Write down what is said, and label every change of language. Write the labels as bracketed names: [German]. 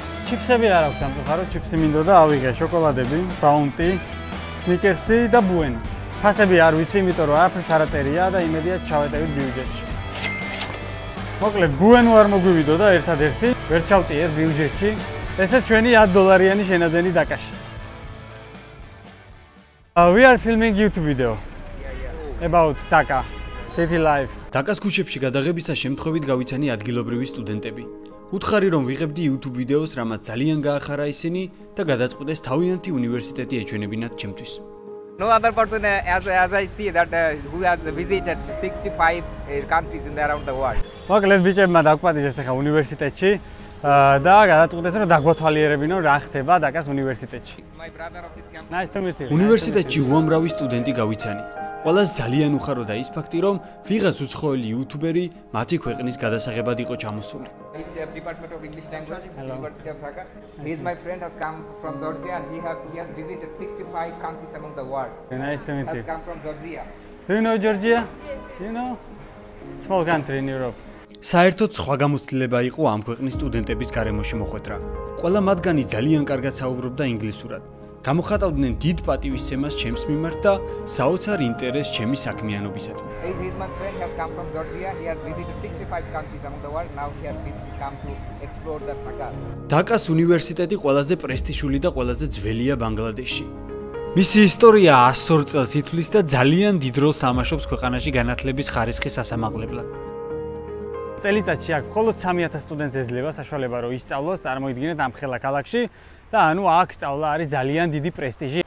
[Georgian] ჩიფსები არ აქვს სამწუხაროდ, ჩიფსი მინდოდა ავიღე, შოკოლადები, ბაუნტი, სნიკერსი და ბუენი. ფასები არ ვიცი, იმიტომ რომ არაფერს არ აწერია და იმედია ჩავეტევით ბიუჯეტში. მოკლედ, ბუენო არ მოგვივიდოდა ერთადერთი, ვერ ჩავტიერ ბიუჯეტში. ესეც ჩვენი $10-იანი შენაძენი დაკაში. [English] We are filming YouTube video about Dhaka city life. [Georgian] დაკას ქუჩებში გადაღებისას შემთხვევით გავიცანი ადგილობრივი სტუდენტები. უთხარი რომ ვიღებდი YouTube ვიდეოს, რამაც ძალიან გაახარა ისინი და გადაწყვიტეს თავიანთი უნივერსიტეტი ეჩვენებინათ ჩემთვის. [English] No other person as I see that who has visited 65 countries in around the world. [Georgian] მოკლედ ბიჭებმა დაგვპატიჟეს ახლა უნივერსიტეტში და გადაწყვიტეს რომ დაგვათვალიერებინო რა ხდება დაკას უნივერსიტეტში. [English] My brother of his campus. Nice to meet you. [Georgian] უნივერსიტეტში უამრავი სტუდენტი გავიცანი. ყველას ძალიან უხაროდა ის ფაქტი, რომ ვიღაც უცხოელი იუთუბერი მათი ქვეყნის გადასაღებად იყო ჩამოსული. [English] Department of English Language, University of Dhaka. He is my friend, has come from Georgia and he has visited 65 countries among the world. Nice to meet you. Has come from Georgia. Do you know Georgia? Yes. You know? Small country in Europe. [Georgian] საერთოდ სხვა გამოცდილება იყო ამ ქვეყნის სტუდენტების გარემოში მოხვედრა. ყველა მათგანი ძალიან კარგად საუბრობდა ინგლისურად. გამოხატავდნენ დიდ პატივისცემას ჩემს მიმართ და საოცარ ინტერესს ჩემი საქმიანობისადმი. [English] He is my friend, has come from Georgia. He has visited 65 countries among the world. Now he has come to explore the Dhaka. [Georgian] დაკას უნივერსიტეტი ყველაზე პრესტიჟული და ყველაზე ძველია ბანგლადეშში. მისი ისტორია 100 წელს ითვლის და ძალიან დიდ როლს თამაშობს ქვეყანაში განათლების ხარისხის სასამაღლებლად. წელიწადში აქ მხოლოდ 3000 სტუდენტს ეძლევა საშუალება რომ ისწავლოს, წარმოიდგინეთ ამ ხელა ქალაქში და ანუ აქ სწავლა არის ძალიან დიდი პრესტიჟი.